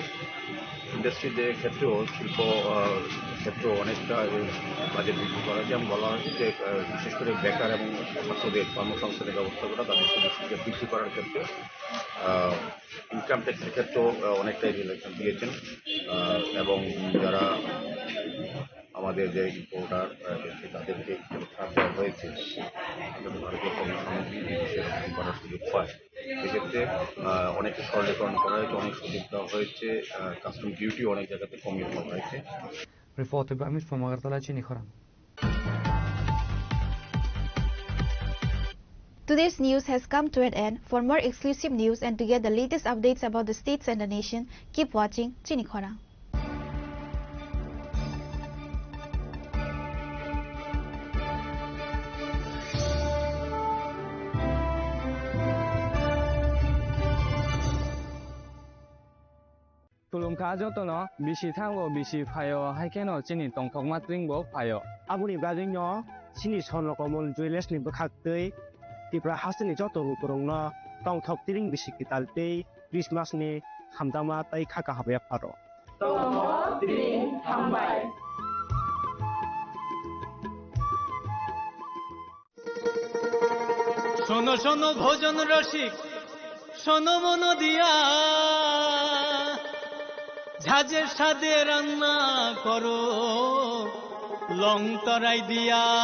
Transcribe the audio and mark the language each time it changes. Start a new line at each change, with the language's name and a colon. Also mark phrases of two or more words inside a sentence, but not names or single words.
Bangla: ইন্ডাস্ট্রিদের ক্ষেত্রেও শিল্প ক্ষেত্রেও অনেকটা বাজেট বৃদ্ধি করা হয়েছে এবং বলা হয়েছে যে বিশেষ করে বেকার এবং ছাত্রদের কর্মসংস্থানের ব্যবস্থা করা, তাদের সুযোগ সুবিধা বৃদ্ধি করার ক্ষেত্রে
English: income tax's
Bangla: ক্ষেত্রেও অনেকটাই রিলেশন দিয়েছেন এবং যারা আমাদের যে ইম্পোর্টার তাদেরকে ছাড় দেওয়া হয়েছে ভারতীয় সামগ্রী বিদেশে রপ্তানি করার সুযোগ পায়। এক্ষেত্রে অনেকে সরলীকরণ করা হয়েছে, অনেক সুযোগ দেওয়া হয়েছে,
English: custom duty
Bangla: অনেক জায়গাতে কমিয়ে দেওয়া হয়েছে।
English: Reported by Amit from Agartala, Chinikhora. Today's news has come to an end. For more exclusive news and to get the latest updates about the states and the nation, keep watching Chinikhora.
Kok Borok: Tulungka jotono bisi thango bisi phayo haikeno chini tongthokma tringbo phayo aboni bajingno chini sonrokomon juiles ni bokhaktei tipra hasini joto rutorongno tongthok tring bisi kitaltei Christmas ni hamdama tai khaka habe pharo tongthok tring hambai
Bangla: শোনো শোনো ভোজন রসিক শোনো মনো দিয়া ঝাঁঝের সাথে রান্না করো লং তরাই দিয়া